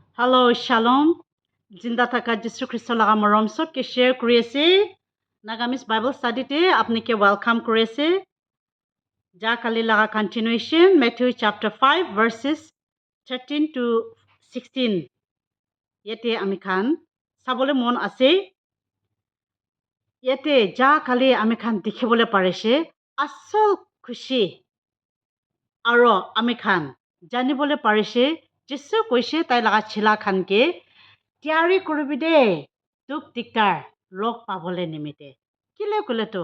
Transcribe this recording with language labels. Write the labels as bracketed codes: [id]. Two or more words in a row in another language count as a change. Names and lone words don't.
[en] Hello, Shalom. [nag] Jinda thaka Jisu Christo laga morom sob ke share kuri ase. Nagamis [en] Bible study [nag] te apni ke welcome kuri ase. Ja kali laga continuation [en] Matthew chapter 5 verses 13 to 16. [nag] Yete ami khan sabole mon ase. Yete ja kali ami khan dikhibole parise asol khushi aro ami khan janibole parise Jisu koise tai laga chila khan ke tiari koribi de duk diktar log pabole nimite kile kule to